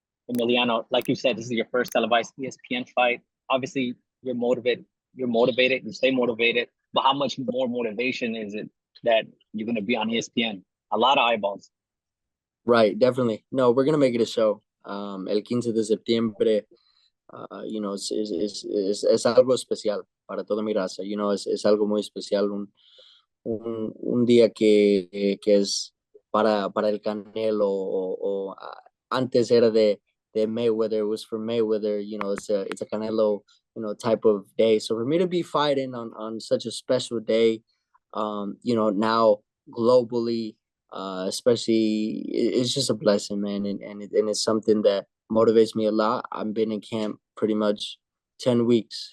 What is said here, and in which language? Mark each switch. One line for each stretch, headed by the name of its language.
English: Emiliano, like you said, this is your first televised ESPN fight. Obviously, you're motivated, you stay motivated, but how much more motivation is it that you're going to be on ESPN? A lot of eyeballs. Right, definitely. No, we're going to make it a show.
Spanish: El 15 de septiembre, es algo especial para toda mi raza. Es algo muy especial, un día que es para el Canelo, o antes era de Mayweather.
English: It was for Mayweather. It's a Canelo, type of day. So for me to be fighting on such a special day, now globally, especially, it's just a blessing, man. And it's something that motivates me a lot. I've been in camp pretty much 10 weeks.